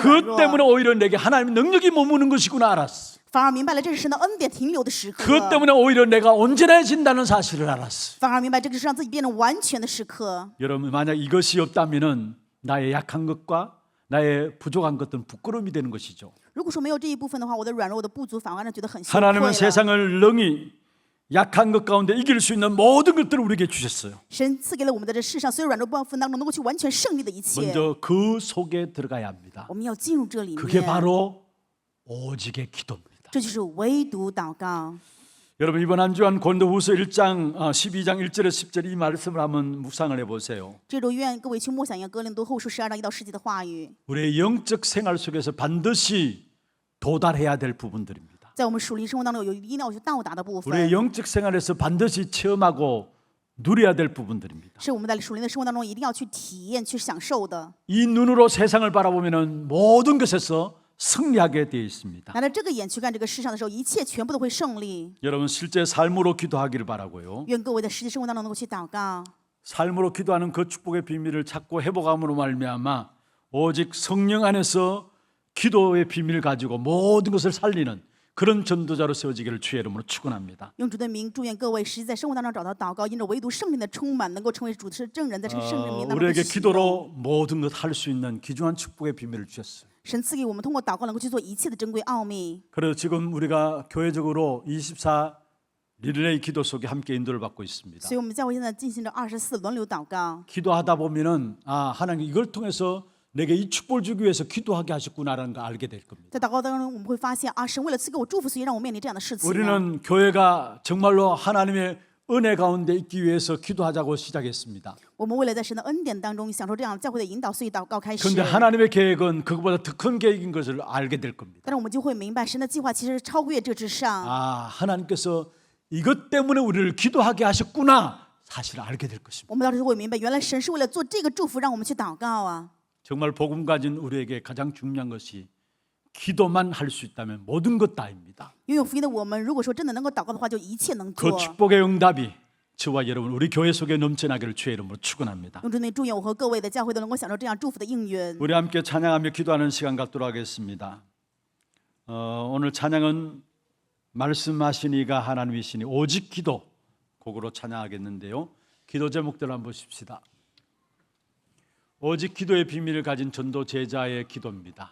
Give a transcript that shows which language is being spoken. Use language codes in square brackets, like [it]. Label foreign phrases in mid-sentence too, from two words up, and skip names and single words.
[ko] 그 [zh] 弱， [ko] 때문에 오히려 내게 하나님의 능력이 머무는 것이구나 알았어. [zh] 反而明白了这是神的恩典停留的时刻。 [ko] 그 때문에 오히려 내가 온전해진다는 사실을 알았어. [zh] 反而明白这个是让自己变得完全的时刻。 [ko] 여러분 만약 이것이 없다면은 나의 약한 것과 나의 부족한 것들은 부끄러움이 되는 것이죠. [zh] 如果说没有这一部分的话，我的软弱、我的不足，反而让人觉得很羞愧 [ko] 하나님은 [zh] 了。 [ko] 세상을 능히 약한 것 가운데 이길 수 있는 모든 것들을 우리에게 주셨어요. [zh] 神赐给了我们在这世上所有软弱部分当中能够去完全胜利的一切， [ko] 먼저 그 속에 들어가야 합니다. [zh] 我们要进入这里 [ko] 그게 [zh] 面。 [ko] 바로 오직의 기도입니다. [zh] 这就是唯独祷告。 [ko] 여러분 이번 한 주간 고린도후서 1장 12장 1절에서 10절 이 말씀을 한번 묵상을 해보세요. [zh] 这周愿各位去默想一下哥林多后书12章1到10节的话语， [ko] 우리의 영적 생활 속에서 반드시 도달해야 될 부분들입니다. [zh] 在我们属灵生活当中有一定要去到达的部 [ko] 우리의 [zh] 分， [ko] 영적 생활에서 반드시 체험하고 누려야 될 부분들입니다. [zh] 是我们在属灵的生活当中一定要去体验、去享受的。 [ko] 이 눈으로 세상을 바라보면 모든 것에서 승리하게 되어 있습니다. [zh] 拿着这个眼去看这个世上的时候，一切全部都会胜利。 [ko] 여러분 실제 삶으로 기도하기를 바라고요. [zh] 愿各位在实际生活当中能够去祷告， [ko] 삶으로 기도하는 그 축복의 비밀을 찾고 회복함으로 말미암아 오직 성령 안에서 기도의 비밀을 가지고 모든 것을 살리는 그런 전도자로 세워지기를 주의 이름으로 축원합니다. [zh] 用主的名祝愿各位实际在生活当中找到祷告，因着唯独圣灵的充满，能够成为主的证人，在这个圣灵名当中 [ko] 우리에게 [zh] 去行动。 [ko] 기도로 모든 것 할 수 있는 귀중한 축복의 비밀을 주셨어요. [zh] 神赐给我们通过祷告能够去做一切的珍贵奥秘。 [ko] 그래서 지금 우리가 교회적으로 24 리레이 기도 속에 함께 인도를 받고 있습니다. [zh] 所以我们教会现在进行着24轮流祷告。 [ko] 기도하다 보면은 하나님 이걸 통해서 내게 이 축복을 주기 위해서 기도하게 하셨구나라는 걸 알게 될 겁니다. [zh] 在祷告当中，我们会发现啊，神为了赐给我祝福，所以让我面临这样的事情啊。 [ko] 우리는 교회가 정말로 하나님의 은혜 가운데 있기 위해서 기도하자고 시작했습니다. [zh] 我们为了在神的恩典当中享受这样教会的引导，所以祷告开始。 [ko] 그런데 하나님의 계획은 그것보다 더 큰 계획인 것을 알게 될 겁니다. [zh] 但是我们就会明白，神的计划其实超越这之上。 [ko] 아, 하나님께서 이것 때문에 우리를 기도하게 하셨구나 사실을 알게 될 것입니다. [zh] 我们到时候会明白，原来神是为了做这个祝福，让我们去祷告啊。 [ko] 정말 복음 가진 우리에게 가장 중요한 것이 기도만 할 수 있다면 모든 것 다입니다. [zh] 拥有福音的我们，如果说真的能够祷告的话，就一切能 [ko] 그 [zh] 做。 [ko] 축복의 응답이 저와 여러분 우리 교회 속에 넘쳐나기를 주의 이름으로 축원합니다. [zh] 用主内祝愿我和各位的教会都能够享受这样祝福的应允。 [ko] 우리 함께 찬양하며 기도하는 시간 갖도록 하겠습니다. 오늘 찬양은 말씀하신 이가 하나님이시니 오직 기도 곡으로 찬양하겠는데요. 기도 제목들 한번 보십시다. 오직 기도의 비밀을 가진 전도 제자의 기도입니다.